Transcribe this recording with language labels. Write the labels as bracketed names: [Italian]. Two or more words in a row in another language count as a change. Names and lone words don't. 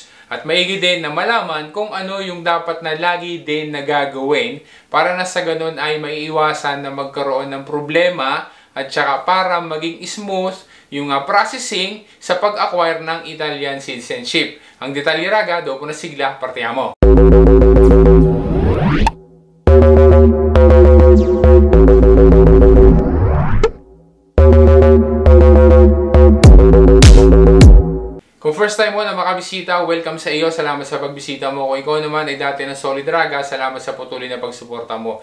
[Filipino] At maigi din na malaman kung ano yung dapat na lagi din na gagawin para na sa ganun ay maiiwasan na magkaroon ng problema at saka para maging smooth yung processing sa pag-acquire ng [English] Italian citizenship. [Filipino] Ang detalye Raga, [Italian] dopo na sigla, partiamo! [Filipino] Kung [English] first time [Filipino] mo na makabisita, welcome sa iyo. Salamat sa pagbisita mo. Kung ikaw naman ay dati ng Solid Raga, salamat sa patuloy na pagsuporta mo.